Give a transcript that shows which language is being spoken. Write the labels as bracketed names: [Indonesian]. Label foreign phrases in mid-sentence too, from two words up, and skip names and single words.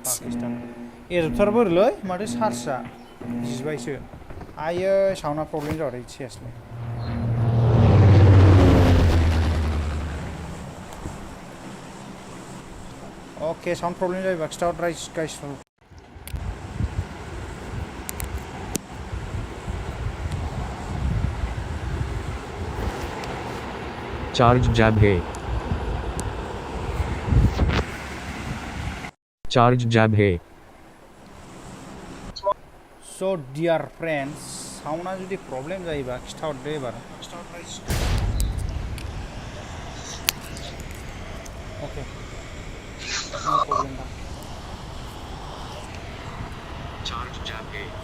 [Bodo] पाकिस्तान एरथारबोरलै माथो चार्जआ जिबायसो आयो साउन्डआ प्रब्लेम जाबाय सेसलै अके [English] sound problem [Bodo] जायोबा खिथाहर गाइस चार्ज जैब है [English] so dear friends [Bodo] साउन्डआ जुदि प्रब्लेम जायोबा खिथाहरदो एबार [English] okay no problem [Bodo] दा चार्ज जैब है